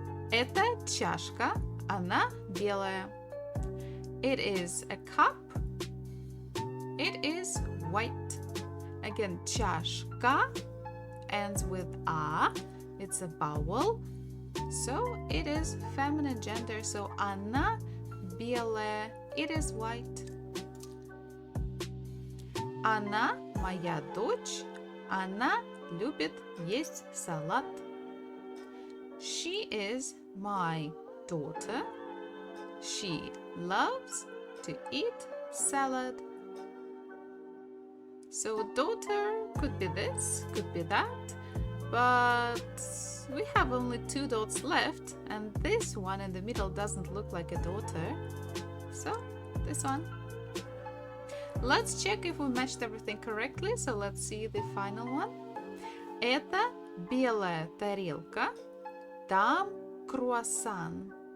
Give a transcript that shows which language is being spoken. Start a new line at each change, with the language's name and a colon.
Russian: Это чашка, она белая.
English: It is a cup. It is white. Again, чашка ends with a. It's a vowel. So it is feminine gender. So
Russian: она белая.
English: It is white.
Russian: Она моя дочь. Она любит есть салат.
English: She is my daughter. She loves to eat salad. So daughter could be this, could be that, but we have only 2 dots left, and this one in the middle doesn't look like a daughter. So this one. Let's check if we matched everything correctly. So let's see the final one.
Russian: Это белая тарелка, там круассан.